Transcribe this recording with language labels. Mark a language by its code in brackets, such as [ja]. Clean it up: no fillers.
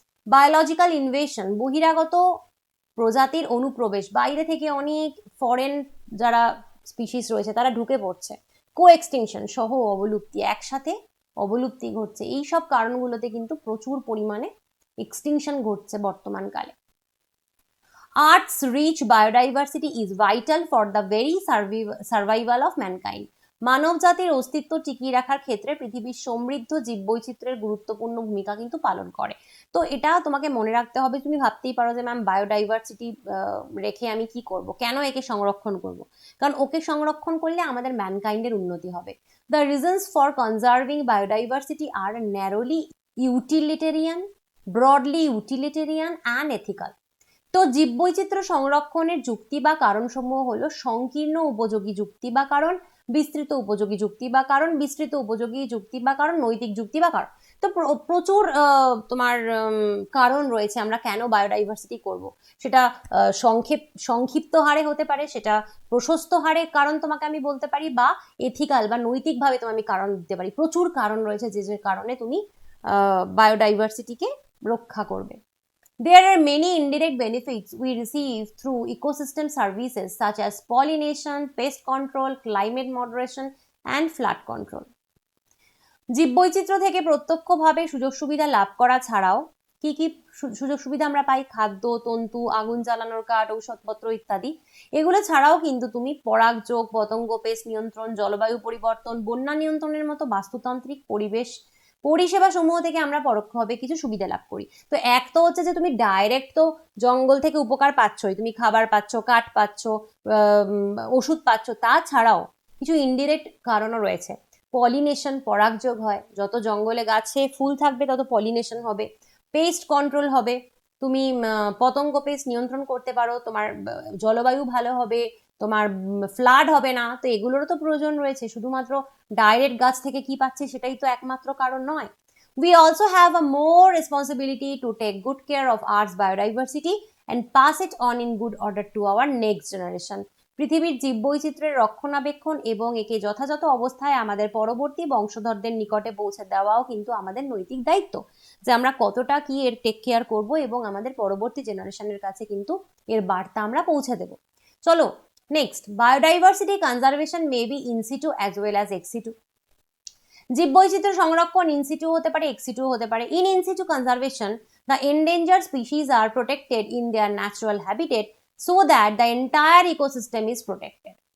[bn] Biological invasion, বহিরাগত প্রজাতির অনুপ্রবেশ, বাইরে থেকে অনেক ফরেন যারা স্পিসিস রয়েছে তারা ঢুকে পড়ছে। কো এক্সটিংশন, সহ অবলুপ্তি, একসাথে অবলুপ্তি ঘটছে। এই সব কারণগুলোতে কিন্তু প্রচুর পরিমাণে এক্সটিংশন ঘটছে বর্তমানকালে। [en] Earth's rich biodiversity is vital for the very survival of mankind. [bn] মানব জাতির অস্তিত্ব টিকিয়ে রাখার ক্ষেত্রে পৃথিবীর সমৃদ্ধ জীববৈচিত্র্যের গুরুত্বপূর্ণ ভূমিকা কিন্তু পালন করে। তো এটা তোমাকে মনে রাখতে হবে। তুমি ভাবতেই পারো যে ম্যাম বায়োডাইভার্সিটি রেখে আমি কি করব, কেন একে সংরক্ষণ করব? কারণ ওকে সংরক্ষণ করলে আমাদের ম্যানকাইন্ডের উন্নতি হবে। [en] The reasons for conserving biodiversity are narrowly utilitarian, broadly utilitarian and ethical. [bn] তো জীববৈচিত্র্য সংরক্ষণের যুক্তি বা কারণসমূহ হলো সংকীর্ণ উপযোগী যুক্তি বা কারণ, বিস্তৃত উপযোগী যুক্তি বা কারণ, বিস্তৃত উপযোগী যুক্তি বা কারণ, নৈতিক যুক্তি বা কারণ। তো প্রচুর তোমার কারণ রয়েছে আমরা কেন বায়োডাইভার্সিটি করব। সেটা সংক্ষিপ্ত হারে হতে পারে, সেটা প্রশস্ত হারে কারণ তোমাকে আমি বলতে পারি, বা এথিক্যাল বা নৈতিকভাবে আমি কারণ দিতে পারি। প্রচুর কারণ রয়েছে যে যে কারণে তুমি বায়োডাইভার্সিটিকে রক্ষা করবে। [en] There are many indirect benefits we receive through ecosystem services such as pollination, pest control, climate moderation, and flood control. [bn] জীববৈচিত্র্য থেকে প্রত্যক্ষভাবে সুযোগ সুবিধা লাভ করা ছাড়াও কি কি সুযোগ সুবিধা আমরা পাই? খাদ্য, তন্তু, আগুন জ্বালানোর কাঠ, ঔষধপত্র ইত্যাদি। এগুলো ছাড়াও কিন্তু তুমি পরাগযোগ, পতঙ্গ, পেস্ট নিয়ন্ত্রণ, জলবায়ু পরিবর্তন, বন্যা নিয়ন্ত্রণের মতো বাস্তুতান্ত্রিক পরিষেবা সমূহ থেকে আমরা পরোক্ষভাবে কিছু সুবিধা লাভ করি। তো এক তো হচ্ছে যে তুমি ডাইরেক্ট তো জঙ্গল থেকে উপকার পাচ্ছই, তুমি খাবার পাচ্ছ, কাঠ পাচ্ছ, ওষুধ পাচ্ছ, তাছাড়াও কিছু ইনডিরেক্ট কারণও রয়েছে। পলিনেশন, পরাগযোগ হয়, যত জঙ্গলে গাছে ফুল থাকবে তত পলিনেশন হবে। পেস্ট কন্ট্রোল হবে, তুমি পতঙ্গ পেস্ট নিয়ন্ত্রণ করতে পারো, তোমার জলবায়ু ভালো হবে, তোমার ফ্লাড হবে না। তো এগুলোরও তো প্রয়োজন রয়েছে, শুধুমাত্র ডাইরেক্ট গাছ থেকে কি পাচ্ছি সেটাই তো একমাত্র কারণ নয়। [en] We also have a more responsibility to take good care of Earth's biodiversity and pass it on in good order to our next generation. [bn] পৃথিবীর জীববৈচিত্র্যের রক্ষণাবেক্ষণ এবং একে যথাযথ অবস্থায় আমাদের পরবর্তী বংশধরদের নিকটে পৌঁছে দেওয়াও কিন্তু আমাদের নৈতিক দায়িত্ব, যে আমরা কতটা কি এর টেক কেয়ার করব এবং আমাদের পরবর্তী জেনারেশনের কাছে কিন্তু এর বার্তা আমরা পৌঁছে দেব। [en] চলো next, biodiversity conservation may be in situ as well as ex situ. [bn] জীববৈচিত্র্য সংরক্ষণ ইন সিটু হতে পারে, এক্স সিটু হতে পারে। [en] In situ conservation, the endangered species are protected in their natural habitat so that the entire ecosystem is protected.